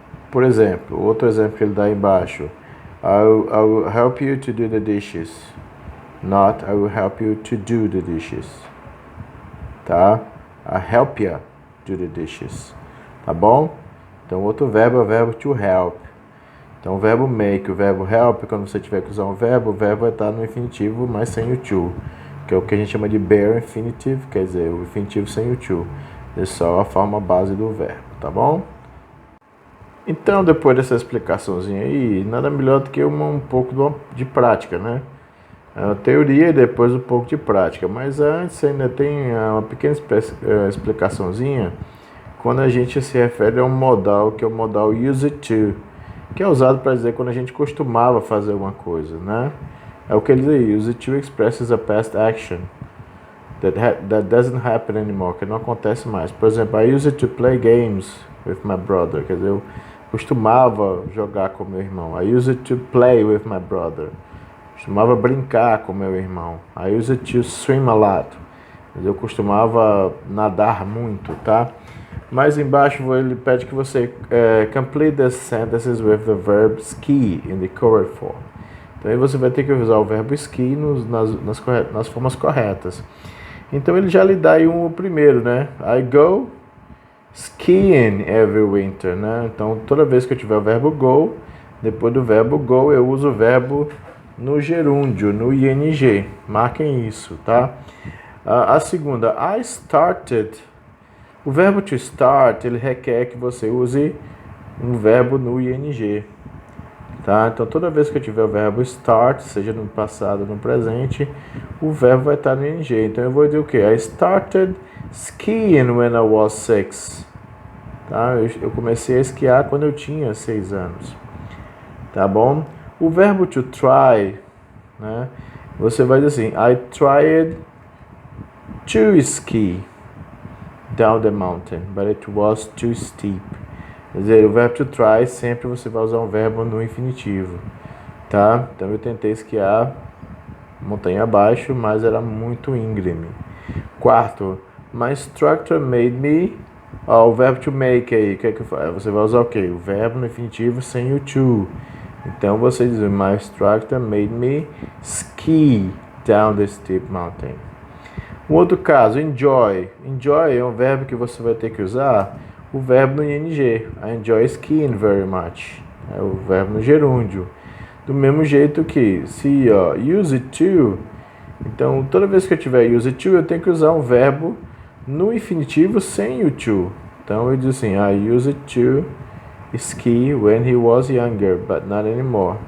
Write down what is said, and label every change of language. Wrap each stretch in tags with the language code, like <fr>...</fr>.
<pt>Por exemplo, outro exemplo que ele dá aí embaixo:</pt> <en>I will help you to do the dishes. Not I will help you to do the dishes. Tá? I help you do the dishes.</en> <pt>Tá bom? Então, outro verbo é o verbo to help. Então, o verbo make, o verbo help, quando você tiver que usar um verbo, o verbo vai estar no infinitivo, mas sem o to, que é o que a gente chama de bare infinitive, quer dizer, o infinitivo sem o to. É só a forma base do verbo, tá bom? Então, depois dessa explicaçãozinha aí, nada melhor do que um pouco de prática, né? A teoria e depois um pouco de prática. Mas antes ainda tem uma pequena explicaçãozinha quando a gente se refere a um modal, que é o modal use to, que é usado para dizer quando a gente costumava fazer alguma coisa, né? É o que ele diz aí:</pt> <en>use to expresses a past action that doesn't happen anymore,</en> <pt>que não acontece mais. Por exemplo,</pt> <en>I used to play games with my brother,</en> <pt>quer dizer, eu costumava jogar com meu irmão.</pt> <en>I used to play with my brother.</en> <pt>Costumava brincar com meu irmão.</pt> <en>I used to swim a lot.</en> <pt>Eu costumava nadar muito, tá? Mais embaixo ele pede que você</pt> <en>complete the sentences with the verb ski in the correct form.</en> <pt>Então aí você vai ter que usar o verbo ski nas formas corretas. Então ele já lhe dá aí o primeiro, né?</pt> <en>I go skiing every winter, né?</en> <pt>Então toda vez que eu tiver o verbo go, depois do verbo go eu uso o verbo no gerúndio, no ing. Marquem isso, tá? A segunda,</pt> <en>I started.</en> <pt>O verbo to start, ele requer que você use um verbo no ing, tá? Então, toda vez que eu tiver o verbo start, seja no passado ou no presente, o verbo vai estar no ing. Então, eu vou dizer o quê?</pt> <en>I started skiing when I was 6.</en> <pt>Tá? Eu comecei a esquiar quando eu tinha 6 anos. Tá bom? O verbo to try, né? Você vai dizer assim:</pt> <en>I tried to ski. down the mountain, but it was too steep.</en> <pt>Quer dizer, o verbo to try sempre você vai usar um verbo no infinitivo, tá? Então eu tentei esquiar montanha abaixo, mas era muito íngreme.</pt> <en>Quarto, my instructor made me.</en> <pt>O verbo to make aí, que você vai usar o quê? O verbo no infinitivo sem o to. Então você diz,</pt> <en>my instructor made me ski down the steep mountain.</en> <pt>Um outro caso, enjoy. Enjoy é um verbo que você vai ter que usar o verbo no ing.</pt> <en>I enjoy skiing very much.</en> <pt>É o verbo no gerúndio. Do mesmo jeito que se use it to. Então, toda vez que eu tiver use it to, eu tenho que usar um verbo no infinitivo sem o to. Então, eu digo assim,</pt> <en>I use it to ski when he was younger, but not anymore.</en>